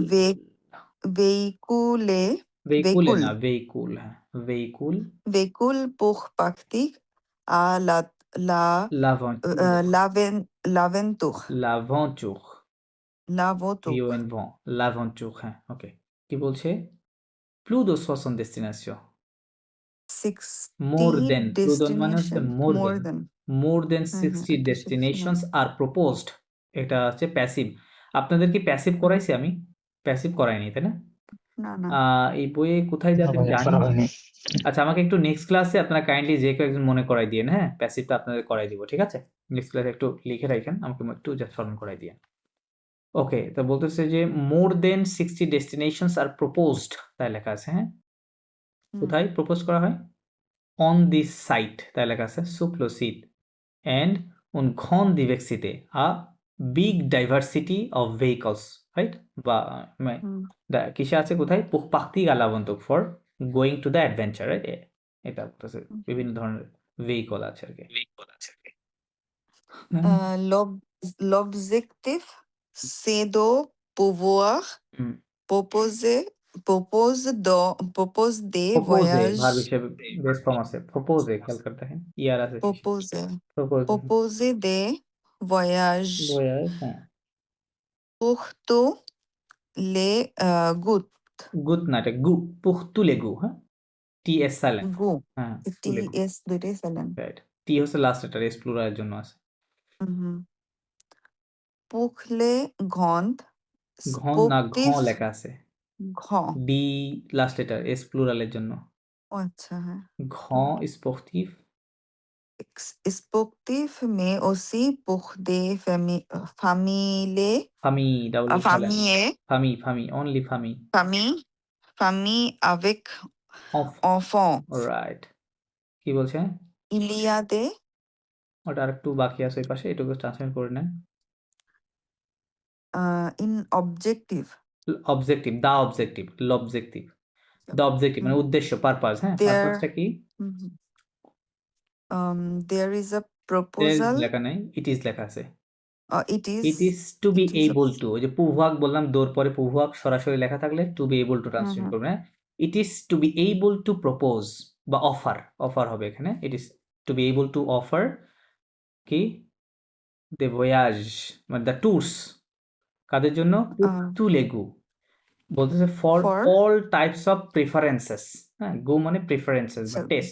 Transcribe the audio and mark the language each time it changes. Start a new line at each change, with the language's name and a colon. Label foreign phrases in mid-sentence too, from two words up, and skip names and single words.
French: véhicules véhicule না véhicule, হ্যাঁ véhicule véhicules pour partir à l'aventure l'aventure. l'aventure L'aventure. l'aventure,
Bangla: হ্যাঁ ওকে। কি বলছে?
French: plus de 60 destinations, 60
English: more than
Bangla: plus মানে হচ্ছে
French: destinations.
English: more than হুম,
Bangla: 60 একটা 60
English: destinations are proposed,
Bangla: এটা হচ্ছে প্যাসিভ। আপনাদের কি প্যাসিভ করাইছি আমি? প্যাসিভ করাইনি তাই না? না না এই বইয়ে কোথায় না যাবে ভাইয়া, জানি করা না। হয়নি। আচ্ছা আমাকে একটু নেক্সট ক্লাসে আপনারা কাইন্ডলি যে কেউ একজন মনে করাই দিয়েন, হ্যাঁ প্যাসিভটা আপনাদের করাই দিব, ঠিক আছে? নেক্সট ক্লাসে একটু লিখে রাখেন, আমাকে একটু জাস্ট স্মরণ করাই দিয়েন। ওকে, তো বলতেছে যে
English: more than 60 destinations are proposed,
Bangla: তাই লেখা আছে, হ্যাঁ কোথায় প্রপোজ করা হয়?
English: on this site,
Bangla: তাই লেখা আছে
French: sur le site and une grande diversité,
English: a big diversity of vehicles, right?
Bangla: বা কিসে আছে কোথায়?
French: pour partir à l'aventure,
English: for going to the adventure, right?
Bangla: এটা বলতেছে বিভিন্ন ধরনের ভেহিকল আছে আর কি।
French: L'objectif, c'est de pouvoir হুম, propose des
Bangla: প্রপোজে ভার্ব
French: voyages,
Bangla: হিসেবে বেস ফর্ম আছে, প্রপোজে খেয়াল করে দেখেন, ইয়ার আছে শেষে। প্রপোজ
French: proposer des voyages
Bangla: ভয়াস, হ্যাঁ।
French: pour tous les goûts,
Bangla: গুড না, এটা গু, পুখতুলে গু, হ্যাঁ, টি এস সাইলেন্ট,
French: goûts,
Bangla: হ্যাঁ, তুলে গু, TS দুইটাই silent. রাইট। টি হচ্ছে লাস্ট লেটার, এস প্লুরালের জন্য আছে।
French: Pour les grandes
Bangla: ঘন না, ঘ
French: sportifs,
Bangla: লেখা আছে,
French: grand.
Bangla: ডি লাস্ট লেটার, এস প্লুরালের জন্য। ও আচ্ছা, হ্যাঁ। ঘ স্পোর্টিভ,
French: Sportifs, mais aussi pour des familles,
Bangla: ফামি, ডাবল ই সাইলেন্ট,
French: familles,
Bangla: ফামি, অনলি ফামি,
French: familles avec
Bangla: অফ,
French: enfants.
Bangla: রাইট। কি বলছে?
French: Il y a des
Bangla: ওটা আরেকটু বাকি আছে ওই পাশে, এটুকু ট্রান্সলেট করে নেন।
English: in objective.
Bangla: অবজেক্টিভ, দা অবজেক্টিভ, লবজেক্টিভ, দা অবজেক্টিভ মানে উদ্দেশ্য, পারপাস, হ্যাঁ,
English: There,
Bangla: পারপাসটা কি?
English: there is a There is proposal.
Bangla: লেখা নাই, ইট ইজ লেখা আছে।
English: It ইট is is to be it is a able to,
Bangla: ওই যে পুভাগ বললাম, দোর পরে পুভাগ সরাসরি লেখা থাকলে
English: to be able to
Bangla: ট্রান্সলেট করবে, হ্যাঁ।
English: it is to be able to propose
Bangla: বা অফার, অফার হবে এখানে।
English: it is to be able to offer কি, দ্য ভয়াজ মানে the tours,
Bangla: কাদের জন্য? টু লেগু বলতেছে ফর
English: for all types of preferences,
Bangla: হ্যাঁ, গো মানে প্রেফারেন্সেস বা টেস্ট,